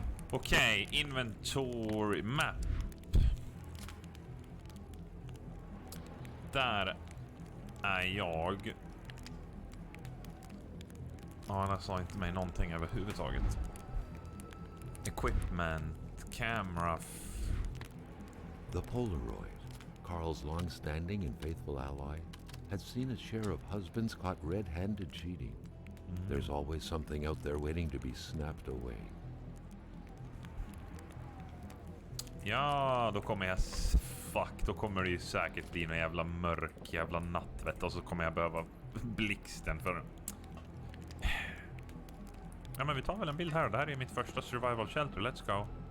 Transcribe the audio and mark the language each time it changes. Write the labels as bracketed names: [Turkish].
[English] Okej, inventory map. [Swedish] Där är jag. Ja, han sa inte mig någonting överhuvudtaget. [English] Equipment, camera. The Polaroid, Carl's long-standing and faithful ally, had seen its share of husbands caught red-handed cheating. There's always something out there waiting to be snapped away. [Swedish] Ja, då kommer jag... Fuck, då kommer det ju säkert bli en jävla mörk jävla natt, vet du, och så kommer jag behöva blixten för... Ja, men vi tar väl en bild här. Det här är mitt första survival shelter. [English] Let's go.